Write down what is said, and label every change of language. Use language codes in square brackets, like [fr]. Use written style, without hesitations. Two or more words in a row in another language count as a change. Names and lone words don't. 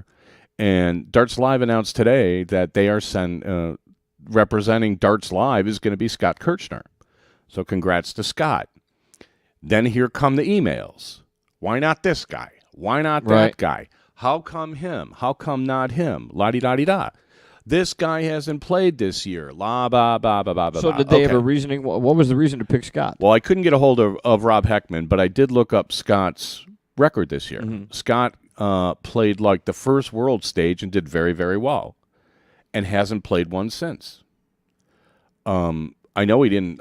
[en] And Dartslive announced today that they are representing Dartslive is going to be Scott Kirchner. So congrats to Scott. Then here come the emails. Why not this guy? Why not that guy? How come him? How come not him? La-di-da-di-da. This guy hasn't played this year. La ba ba ba ba ba. So did they have a reasoning? What was the reason to pick Scott? Well, I couldn't get a hold of Rob Heckman, but I did look up Scott's record this year. Scott played like the first world stage and did very, very well, and hasn't played one since. I know he didn't.